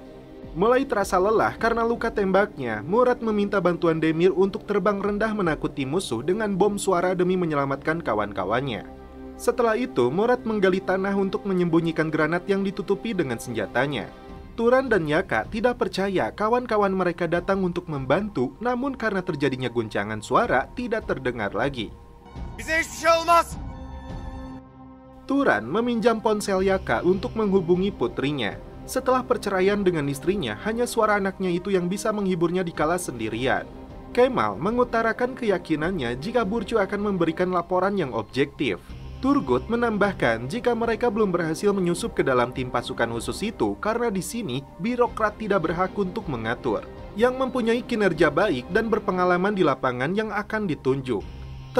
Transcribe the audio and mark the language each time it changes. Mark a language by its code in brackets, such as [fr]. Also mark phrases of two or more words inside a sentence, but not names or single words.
[id] Mulai terasa lelah karena luka tembaknya, Murat meminta bantuan Demir untuk terbang rendah menakuti musuh dengan bom suara demi menyelamatkan kawan-kawannya. Setelah itu, Murat menggali tanah untuk menyembunyikan granat yang ditutupi dengan senjatanya. Turan dan Yaka tidak percaya kawan-kawan mereka datang untuk membantu, namun karena terjadinya guncangan suara, tidak terdengar lagi. [tr] Bize hiçbir şey olmaz. [id] Turan meminjam ponsel Yaka untuk menghubungi putrinya. Setelah perceraian dengan istrinya, hanya suara anaknya itu yang bisa menghiburnya dikala sendirian. Kemal mengutarakan keyakinannya jika Burcu akan memberikan laporan yang objektif. Turgut menambahkan jika mereka belum berhasil menyusup ke dalam tim pasukan khusus itu karena di sini birokrat tidak berhak untuk mengatur, yang mempunyai kinerja baik dan berpengalaman di lapangan yang akan ditunjuk.